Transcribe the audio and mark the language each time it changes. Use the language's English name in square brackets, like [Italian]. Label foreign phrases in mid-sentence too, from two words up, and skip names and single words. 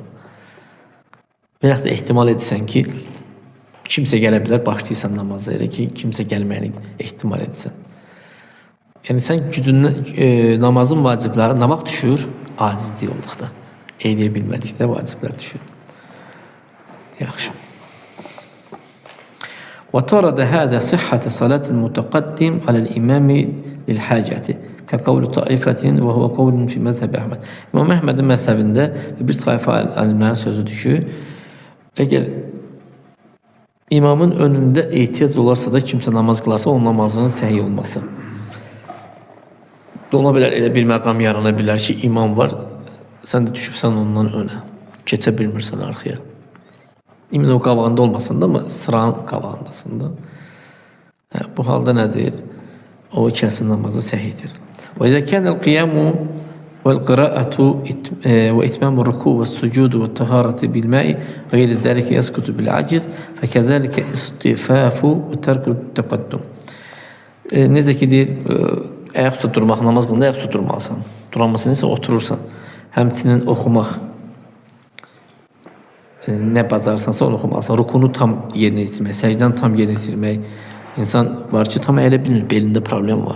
[Azerbaijani] Və yaxud da ehtimal edirsən ki, kimsə gələ bilər, başlayırsan namaza elə ki, kimsə gəlməyini ehtimal edirsən. Yəni, sən gücündən, namazın vacibləri nə vaxt düşür? Acizlik olduqda, eyləyə bilmədikdə vaciblər düşür. Yaxşı. [Arabic] وَتَرَدَ هَذَا صِحَّةِ صَلَاةِ الْمُتَقَدِّمِ عَلَى الْإِمَامِ لِلْحَاجَةِ كَقَوْلُ طَائِفَةٍ وَهُوَ قَوْلٌ فِي مَذْهَبِ Əhməd. [Azerbaijani] İmam Əhmədin məzhəbində bir tayfa alimlərin sözüdür ki, əgər imamın önündə ehtiyac olarsa da kimsə namaz qılarsa, onun namazının səhih olması. Ola bilər, elə bir məqam yarana bilər ki, imam var, sən də düşübsən ondan önə, keçə bilmirsən arxaya. İmin o qabağında olmasın da, amma sıranın qabağındasın da. Bu halda nədir? O kəsin namazı səhihdir. [Arabic] وَإِذَا كَانَ الْقِيَامُ وَالْقِرَاءَةُ وَإِتْمَامُ الرُّكُوعِ وَالسُّجُودُ وَالطَّهَارَةِ بِالْمَاءِ غَيْرِ ذَلِكَ يَسْقُطُ بِالْعَجْزِ فَكَذَلِكَ اِسْتِفَافُ وَتَرْكُ التَّقَدُّمِ. [Azerbaijani] Necə ki deyir, ayaq üstə durmaq, namaz qılında ayaq üstə durmalısan. Duramazsan isə oturursan. Həmçinin oxumaq. Nə bacarsansa onu oxumalısan. Rukunu tam yerinə yetirmək, səcdən tam yerinə yetirmək. İnsan var ki, tam əylə bilmir, belində problem var.